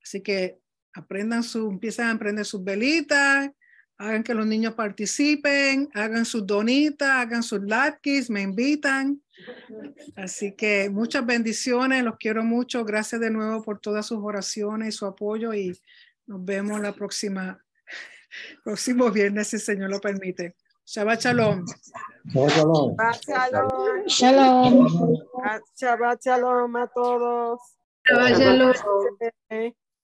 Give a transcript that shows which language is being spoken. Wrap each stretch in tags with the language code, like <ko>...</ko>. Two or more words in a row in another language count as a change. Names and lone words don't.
<es>Así que empiezan a prender sus velitas, hagan que los niños participen, hagan sus donitas, hagan sus latkes, me invitan. Así que muchas bendiciones, los quiero mucho. Gracias de nuevo por todas sus oraciones y su apoyo y nos vemos la próximo viernes, si el Señor lo permite.</es> <he>שבת שלום. Shalom. Shalom. Shalom. שבת שלום</he> <es>a todos.</es> <he>שבת שלום.</he>